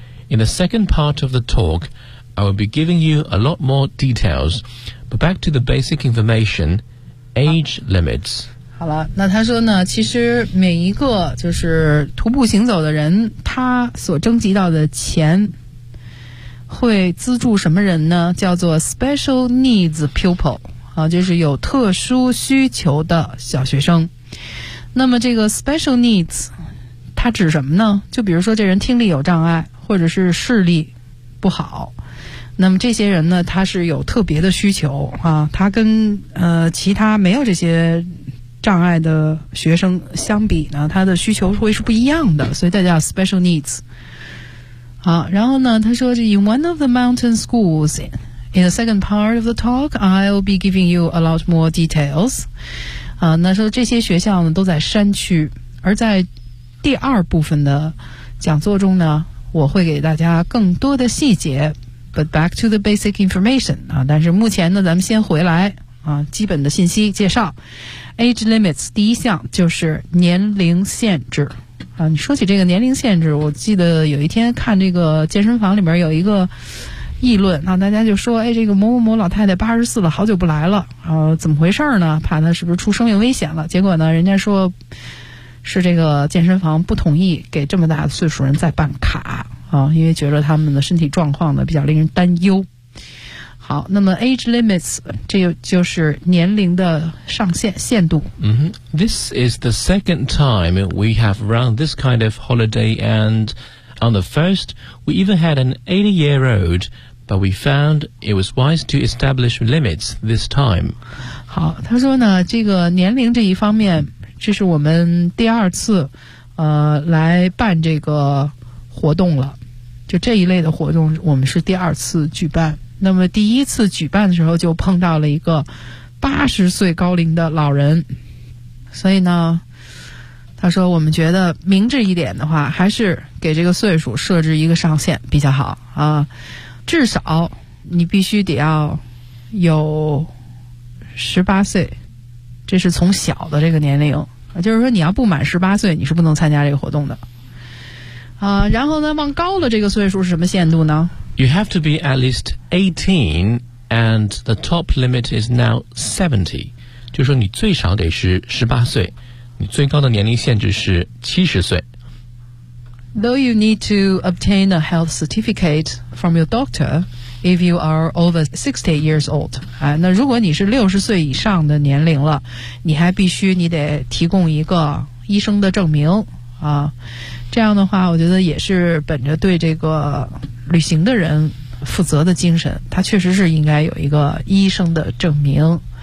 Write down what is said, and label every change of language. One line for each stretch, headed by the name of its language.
English: In the second part of the talk, I will be giving you a lot more details. But back to the basic information, age limits.
Chinese: 好了，那他说呢，其实每一个就是徒步行走的人，他所征集到的钱会资助什么人呢？
English: 叫做 special needs pupil。
Chinese: 啊，就是有特殊需求的小学生。那么这个 special needs 它指什么呢？就比如说这人听力有障碍，或者是视力不好，那么这些人呢，他是有特别的需求啊，他跟其他没有这些障碍的学生相比呢，他的需求会是不一样的，所以他叫 special needs。好，然后呢他说
English: in one of the mountain schools in the second part of the talk, I'll be giving you a lot more details.
Chinese: 那说这些学校呢都在山区，而在第二部分的讲座中呢，我会给大家更多的细节。
English: But back to the basic information.
Chinese: 但是目前呢，咱们先回来基本的信息介绍。
English: Age limits
Chinese: 第一项就是年龄限制。你说起这个年龄限制，我记得有一天看这个健身房里面有一个议论，那大家就说，哎，这个某某某老太太84了，好久不来了，怎么回事呢？怕她是不是出生命危险了？结果呢，人家说是这个健身房不同意给这么大的岁数人再办卡因为觉得他们的身体状况呢比较令人担忧。好，那么 age limits 这就是年龄的上限限度。
English: This is the second time we have run this kind of holiday andOn the first, we even had an 80-year-old, but we found it was wise to establish limits this time.
Chinese: 好，他说呢，这个年龄这一方面，这是我们第二次，来办这个活动了。就这一类的活动，我们是第二次举办。那么第一次举办的时候，就碰到了一个80岁高龄的老人，所以呢他说我们觉得明智一点的话，还是给这个岁数设置一个上限比较好啊，至少你必须得要有18岁，这是从小的这个年龄，就是说你要不满18岁你是不能参加这个活动的啊。然后呢，往高的这个岁数是什么限度呢？
English: You have to be at least 18 and the top limit is now 70,
Chinese: 就是说你最少得是18岁，你最高的年龄限制是70岁。
English: Though you need to obtain a health certificate from your doctor if you are over 60 years old.
Chinese: 那如果你是60岁以上的年龄了，你还必须你得提供一个医生的证明啊。这样的话，我觉得也是本着对这个旅行的人负责的精神，他确实是应该有一个医生的证明。